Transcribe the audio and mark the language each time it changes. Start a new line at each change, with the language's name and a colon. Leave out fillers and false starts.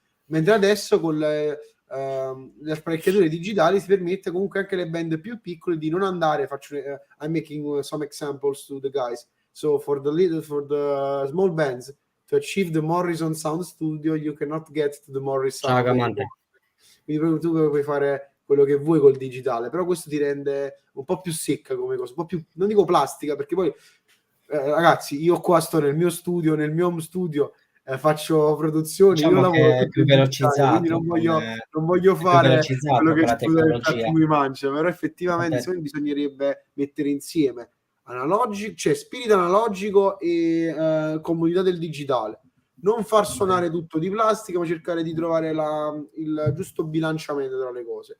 Italian: Mentre adesso con le apparecchiature digitali si permette comunque anche alle band più piccole di non andare,
English: I'm making some examples to the guys. So for the small bands, to achieve the Morrison Sound Studio, you cannot get to the Morrison.
Italian: Quindi tu puoi fare quello che vuoi col digitale, però questo ti rende un po' più secca come cosa, un po' più, non dico plastica, perché poi ragazzi, io qua sto nel mio studio, nel mio home studio, faccio produzioni, diciamo, io lavoro è più velocizzato, quindi non voglio fare quello che scusa del piatto mi mangia, però effettivamente secondo me bisognerebbe mettere insieme cioè spirito analogico e comodità del digitale, non far suonare tutto di plastica, ma cercare di trovare il giusto bilanciamento tra le cose.